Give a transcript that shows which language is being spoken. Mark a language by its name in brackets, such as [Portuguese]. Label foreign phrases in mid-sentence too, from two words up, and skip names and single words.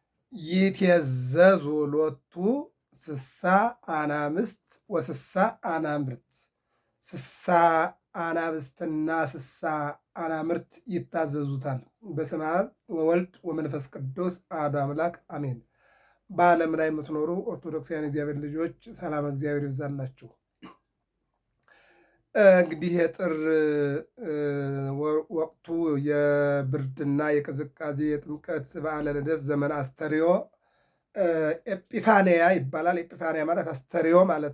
[Geez] ይትየዘዙ ሎቱ ስሳ አናብስት ወስሳ አናምርት። [Amharic] ስሳ አናብስትና ስሳ አናምርት ይታዘዙታል። [Geez] በስመ አብ ወወልድ ወመንፈስ ቅዱስ አሐዱ አምላክ አሜን። [Amharic] በዓለም ላይ የምትኖሩ ኦርቶዶክሳውያን እግዚአብሔር ልጆች ሰላም እግዚአብሔር ይብዛላችሁ። እንግዲህ የጥር ወቅቱ የብርድና የቅዝቃዜ የጥምቀት በዓለ ልደት ዘመን አስተርእዮ ኤጲፋንያ ይባላል። ኤጲፋንያ ማለት አስተርእዮ ማለት